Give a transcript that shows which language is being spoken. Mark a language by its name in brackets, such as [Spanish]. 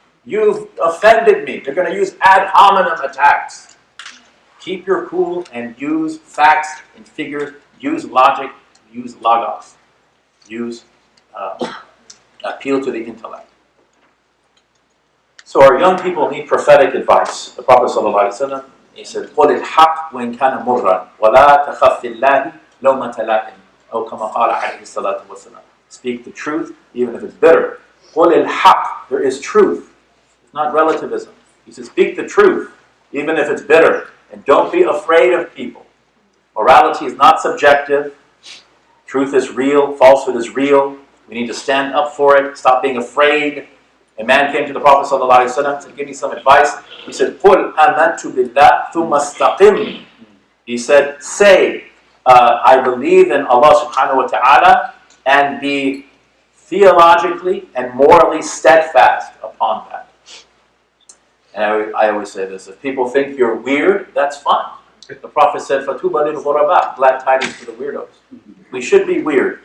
[English] You've offended me. They're going to use ad hominem attacks. Keep your cool and use facts and figures. Use logic. Use logos. Use appeal to the intellect. So our young people need prophetic advice. The Prophet ﷺ, he said, [Arabic] قُلِ الْحَقِّ وَإِنْ كَانَ مُرًّا وَلَا تَخَفِّ اللَّهِ لَوْمَةَ لَائِمٍ أو كما قال عليه الصلاة والسلام. [English] Speak the truth, even if it's bitter. [Arabic] قُلِ الْحَقِّ, [English] there is truth. It's not relativism. He says, speak the truth, even if it's bitter. And don't be afraid of people. Morality is not subjective. Truth is real. Falsehood is real. We need to stand up for it. Stop being afraid. A man came to the Prophet ﷺ to give me some advice. He said, [Arabic] قُلْ آمَنْتُ بِاللَّهِ ثُمَّ اسْتَقِمْ. [English] He said, say, I believe in Allah subhanahu wa ta'ala, and be theologically and morally steadfast upon that. And I always say this, if people think you're weird, that's fine. The Prophet said, [Arabic] فَتُوبَ لِلْغُرَبَاءِ, [English] glad tidings to the weirdos. We should be weird.